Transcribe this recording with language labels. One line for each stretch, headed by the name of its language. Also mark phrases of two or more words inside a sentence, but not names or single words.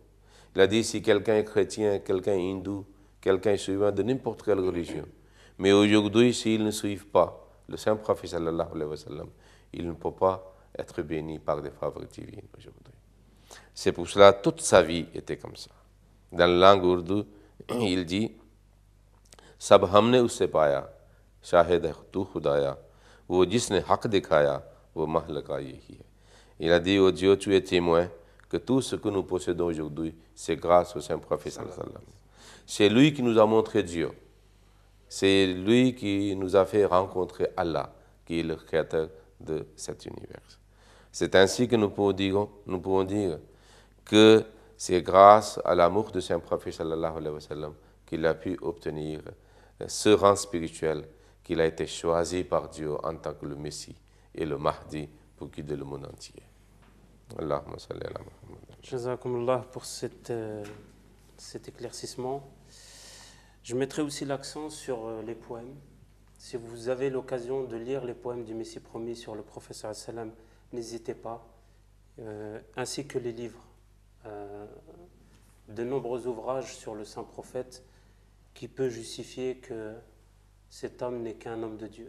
French: Il a dit, si quelqu'un est chrétien, quelqu'un est hindou, quelqu'un est suivant de n'importe quelle religion, mais aujourd'hui, s'il ne suit pas le Saint-Prophète
Arabic: صلى الله عليه وسلم,
French: il ne peut pas être béni par des faveurs divines aujourd'hui. C'est pour cela que toute sa vie était comme ça. Dans la langue ourdou, il dit,
Urdu: سب ہم نے اس سے پایا، شاہد تو خدایا، وہ جس نے حق دکھایا، وہ مہ لقا یہی ہے.
French: Il a dit, oh Dieu, tu es témoin que tout ce que nous possédons aujourd'hui, c'est grâce au Saint-Prophète
Arabic: صلى الله عليه وسلم.
French: C'est lui qui nous a montré Dieu. C'est lui qui nous a fait rencontrer Allah, qui est le créateur de cet univers. C'est ainsi que nous pouvons dire que c'est grâce à l'amour de Saint-Prophète
Arabic: صلى الله عليه وسلم
French: qu'il a pu obtenir ce rang spirituel, qu'il a été choisi par Dieu en tant que le Messie et le Mahdi pour guider le monde entier.
Arabic: اللهم صل على محمد.
French: Jazakumullah pour cet éclaircissement. Je mettrai aussi l'accent sur les poèmes. Si vous avez l'occasion de lire les poèmes du Messie promis sur le prophète
Arabic: صلى الله عليه وسلم,
French: n'hésitez pas, ainsi que les livres. De nombreux ouvrages sur le saint prophète qui peut justifier que cet homme n'est qu'un homme de Dieu.